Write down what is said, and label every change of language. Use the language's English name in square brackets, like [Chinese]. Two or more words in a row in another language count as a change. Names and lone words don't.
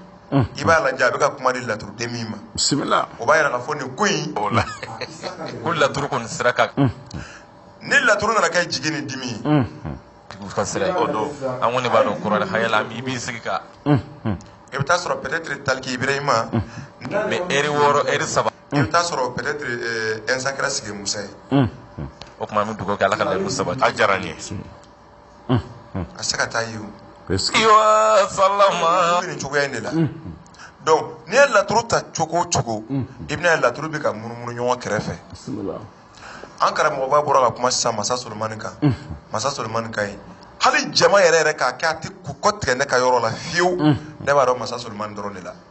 [Bambara] i b'a lajɛ a bɛ ka kuma di laturuden min ma o b'a yira k'a fɔ nin ko in ko laturu kɔni sira ka ni laturu nana kɛ jigi ni dimi ye ka sira o don an kɔni b'a dɔn kɔrɔ hayala i b'i sigi ka i bɛ taa sɔrɔ peut-être Taliki Ibrahima [French] mais heure 6 heure 7 [Bambara] i bɛ taa sɔrɔ peut-être Insa kɛra Sigi Musa ye o kuma an bɛ dugawu kɛ ala ka layiru sabati a diyara n ye a se ka taa ye o iwa salama nin cogoya in de la donc n'i ye laturu ta cogo o cogo i bɛna ye laturu bɛ ka munumunu ɲɔgɔn kɛrɛfɛ an karamɔgɔba bɔra ka kuma sisan Masa Solomani kan Masa Solomani ka ɲi hali jama yɛrɛ k'a kɛ a tɛ kɔ tigɛ ne ka yɔrɔ la fiyewu ne b'a dɔn Masa Solomani dɔrɔn de la